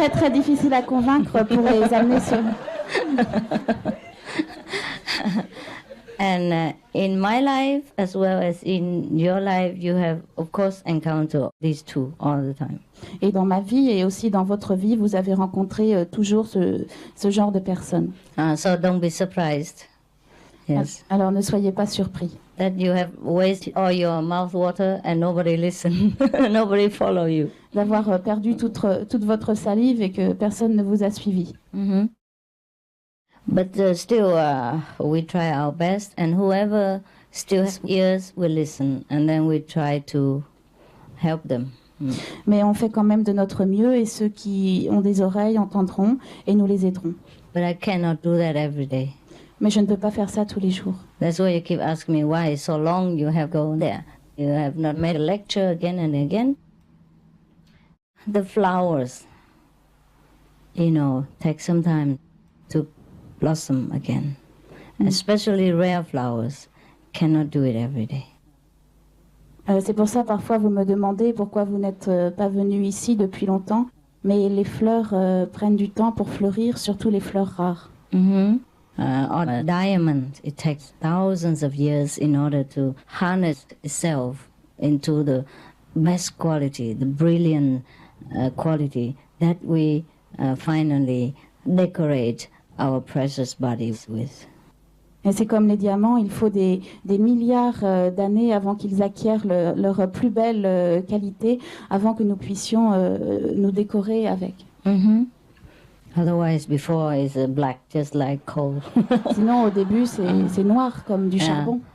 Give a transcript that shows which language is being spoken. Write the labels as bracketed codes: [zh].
[fr] difficiles à convaincre pour les amener sur... [en] And in my life, as well as in your life, you have, of course, encountered these two all the time. [fr] Et dans ma vie et aussi dans votre vie, vous avez rencontré toujours ce genre de personnes. [en] So don't be surprised. Yes. [fr] Alors ne soyez pas surpris. [en] That you have wasted all your mouth water and nobody listen, nobody follow you. [fr] D'avoir perdu toute votre salive et que personne ne vous a suivi. [en] But still, we try our best, and whoever still has ears will listen, and then we try to help them. [fr] Mais on fait quand même de notre mieux, et ceux qui ont des oreilles entendront, et nous les aiderons. [en] But I cannot do that every day. [fr] Mais je ne peux pas faire ça tous les jours. [en] That's why you keep asking me why so long you have gone there. You have not made a lecture again and again. The flowers, take some time to blossom again. Especially rare flowers cannot do it every day. [fr] C'est pour ça parfois vous me demandez pourquoi vous n'êtes pas venu ici depuis longtemps, mais les fleurs prennent du temps pour fleurir, surtout les fleurs rares. [en] On a diamond, it takes thousands of years in order to harness itself into the best quality, the brilliant quality that we finally decorate our precious bodies with. [fr] Et c'est comme les diamants, il faut des milliards d'années avant qu'ils acquièrent leur plus belle qualité, avant que nous puissions nous décorer avec. [en] Otherwise, before is black, just like coal. [fr] Sinon, au début, c'est noir comme du charbon.